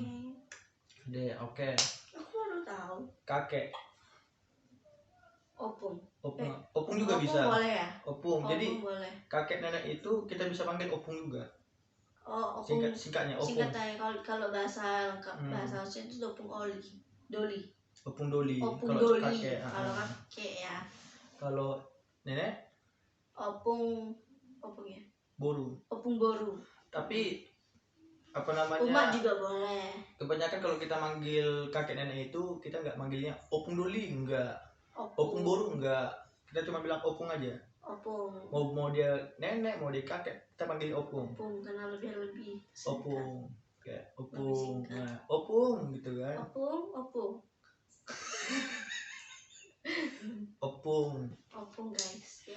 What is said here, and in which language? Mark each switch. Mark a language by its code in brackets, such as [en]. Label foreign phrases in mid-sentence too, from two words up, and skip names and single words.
[id] Adik, oke. Aku baru tahu. Kakek. Opung juga bisa. Opung boleh ya? Opung. Jadi boleh. kakek nenek itu kita bisa panggil opung juga. Oh, opung. Singkatnya opung. Singkatnya kalau bahasa lengkap, bahasa Aussie itu [bbc] opung doli. Opung doli. [id] Kalau kakek. Kalau kakek ya. Kalau nenek? Opung ya. Boru. [bbc] Opung boru. [id] Tapi apa namanya? Uma juga boleh. Kebanyakan kalau kita manggil kakek nenek itu, kita nggak manggilnya [bbc] opung doli, [id] enggak. [bbc] Opung boru [id] enggak. Kita cuma bilang opung aja. Opung. Mau dia nenek, mau dia kakek, kita panggil opung. Opung karena lebih. Opung. Kayak opung. Nah, opung gitu kan. Opung guys ya.